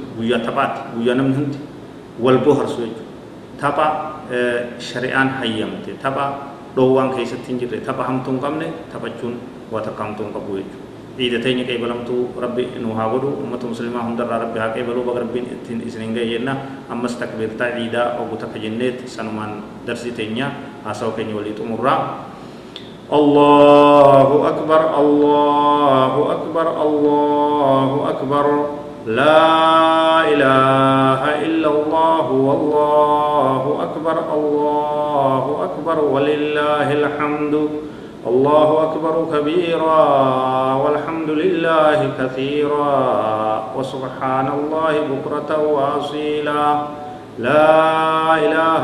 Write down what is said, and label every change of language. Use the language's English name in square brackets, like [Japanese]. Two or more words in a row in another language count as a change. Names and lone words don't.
[Oromo] guyyaa taphaati guyyaa namni hundi wal boharsu jechuudha tapha shari'aan hayyamte tapha dhoowwaan keessatti hin jirre tapha hamtuu hin qabne taphachuun waa takka hamtuu hin qabu jechuudha ciida teenya qeebalamtuu rabbi nu haa godhu ummata muslimaa hundarraa rabbi haa qeebaluu baga rabbiin ittiin isiniin ga'e jenna ammas takbiirtaa ciidaa oggu takka jenneet sanumaan darsii teenya haasawa keenya walii xumurraa [Arabic] الله أكبر الله أكبر الله أكبر لا إله إلا الله والله أكبر الله أكبر ولله الحمد الله أكبر كبيرا والحمد لله كثيرا وسبحان الله بكرة وأصيلا لا إله